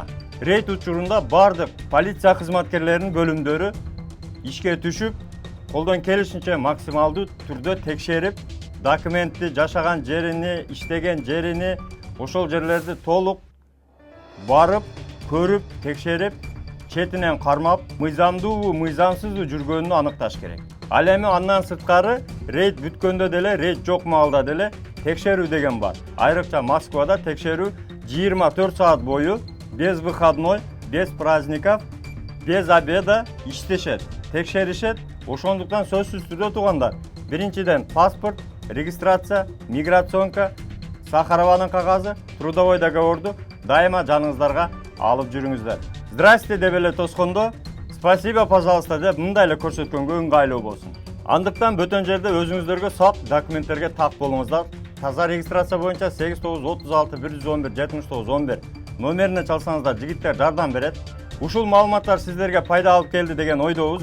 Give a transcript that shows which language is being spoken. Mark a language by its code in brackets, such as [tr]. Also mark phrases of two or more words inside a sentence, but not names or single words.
[ky] Рейд учурунда бардык полиция кызматкерлеринин бөлүмдөрү ишке түшүп, колдон келишинче максималдуу түрдө текшерип, документти, жашаган жерини, иштеген жерини, ошол жерлерди толук барып, көрүп, текшерип, четинен кармап, мыйзамдуубу, мыйзамсызбы жүргөнүн аныкташ керек. Ал эми андан сырткары рейд бүткөндө деле, рейд жок маалда деле текшерүү деген бар. Айрыкча Москвада текшерүү 24 саат бою [ru] без выходной, без праздников, без обеда [ky] иштешет, текшеришет. Ошондуктан сөзсүз түрдө туугандар, биринчиден паспорт, регистрация, миграционка, Сахарованын кагазы, [ru] трудовой договорду [ky] дайыма жаныңыздарга алып жүрүңүздөр. Здрасте деп эле тоскондо, [ru] спасибо, пожалуйста [ky] деп мындай эле көрсөткөнгө ыңгайлуу болсун. Андыктан бөтөн жерде өзүңүздөргө сак документтерге так болуңуздар. Таза регистрация боюнча 8936 111 79 11 номерине чалсаңыздар жигиттер жардам берет. Ушул маалыматтар сиздерге пайда алып келди деген ойдобуз.